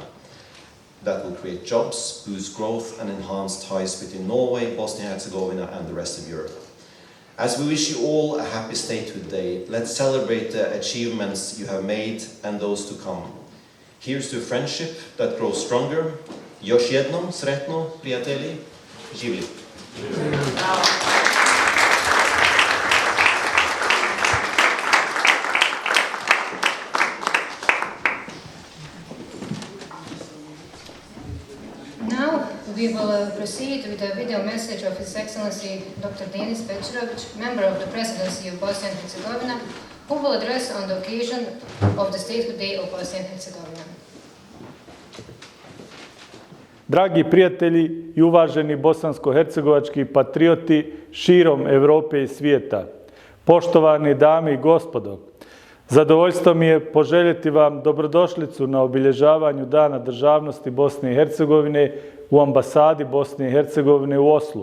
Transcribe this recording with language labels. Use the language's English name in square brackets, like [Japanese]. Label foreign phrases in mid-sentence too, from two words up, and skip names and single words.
[English] That will create jobs, boost growth and enhance ties between Norway, Bosnia and Herzegovina and the rest of Europe. As we wish you all a happy Statehood Day, let's celebrate the achievements you have made and those to come. Here's to a friendship that grows stronger. [Bosnian] Još jednom sretno, prijatelji. Živjeli. [English] Now we will proceed with a video message of His Excellency Dr. Denis Bećirović, member of the Presidency of Bosnia and Herzegovina, who will address on the occasion of the Statehood Day of Bosnia and Herzegovina. [Bosnian] Dragi prijatelji i uvaženi bosansko-hercegovački patrioti širom Europe i svijeta, poštovane dame i gospodo, zadovoljstvo mi je poželjeti vam dobrodošlicu na obilježavanju Dana državnosti Bosne i Hercegovine u ambasadi Bosne i Hercegovine u Oslu.